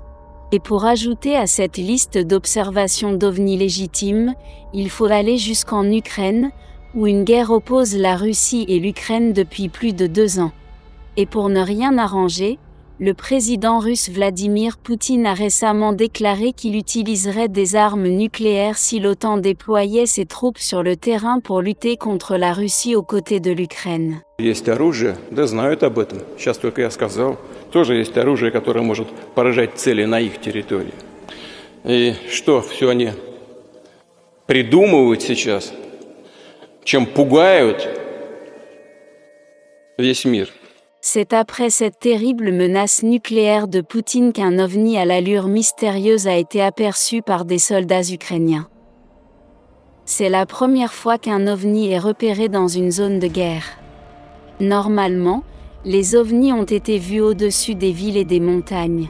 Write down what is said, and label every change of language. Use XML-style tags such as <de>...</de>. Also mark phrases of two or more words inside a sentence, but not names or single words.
<fr>Et pour ajouter à cette liste d'observations d'ovnis légitimes, il faut aller jusqu'en Ukraine, où une guerre oppose la Russie et l'Ukraine depuis plus de 2 ans. Et pour ne rien arranger, le président russe Vladimir Poutine a récemment déclaré qu'il utiliserait des armes nucléaires si l'OTAN déployait ses troupes sur le terrain pour lutter contre la Russie aux côtés de l'Ukraine.</fr> <ru>Есть оружие, да знают об этом. Сейчас только я сказал, тоже есть оружие, которое может поражать цели на их территории. И что, все они придумывают сейчас, чем пугают весь мир.</ru> <fr>C'est après cette terrible menace nucléaire de Poutine qu'un ovni à l'allure mystérieuse a été aperçu par des soldats ukrainiens. C'est la première fois qu'un ovni est repéré dans une zone de guerre. Normalement, les ovnis ont été vus au-dessus des villes et des montagnes.</fr>